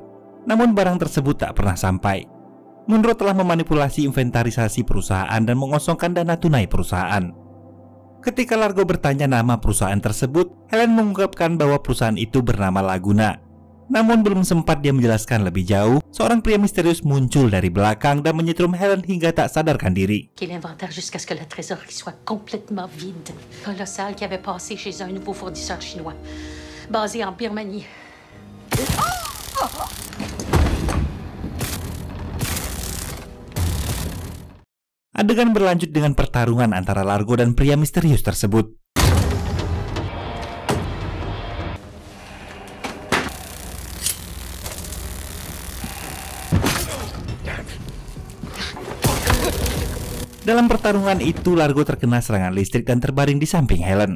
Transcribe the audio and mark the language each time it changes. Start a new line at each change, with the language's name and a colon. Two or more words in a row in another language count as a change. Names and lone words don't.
Indonesian: Namun barang tersebut tak pernah sampai. Munro telah memanipulasi inventarisasi perusahaan dan mengosongkan dana tunai perusahaan. Ketika Largo bertanya nama perusahaan tersebut, Helen mengungkapkan bahwa perusahaan itu bernama Laguna. Namun belum sempat dia menjelaskan lebih jauh, seorang pria misterius muncul dari belakang dan menyetrum Helen hingga tak sadarkan diri.
French: L'inventaire jusqu'à ce que la trésorerie soit complètement vide. Colossal qui avait passé chez un nouveau fournisseur chinois, basé en Birmanie.
Indonesian: Adegan berlanjut dengan pertarungan antara Largo dan pria misterius tersebut. Dalam pertarungan itu, Largo terkena serangan listrik dan terbaring di samping Helen.